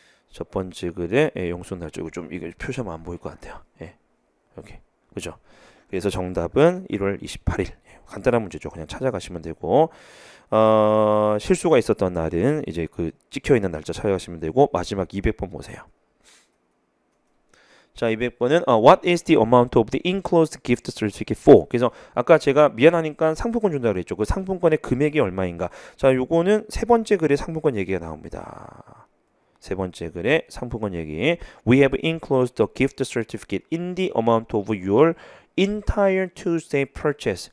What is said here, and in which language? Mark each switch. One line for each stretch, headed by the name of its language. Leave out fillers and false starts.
Korean: 첫 번째 글의 영수증 날짜 좀 이게 표시하면 안 보일 것 같아요. 이렇게 그죠? 그래서 정답은 1월 28일. 간단한 문제죠. 그냥 찾아가시면 되고 실수가 있었던 날은 이제 그 찍혀 있는 날짜 찾아가시면 되고 마지막 200번 보세요. 자, 200번은
English: What is the amount of the enclosed gift certificate for?
Korean: 그래서 아까 제가 미안하니까 상품권 준다고 그랬죠. 그 상품권의 금액이 얼마인가? 자, 요거는 세 번째 글에 상품권 얘기가 나옵니다. 세 번째 글의 상품권 얘기.
English: We have enclosed the gift certificate in the amount of your entire Tuesday purchase.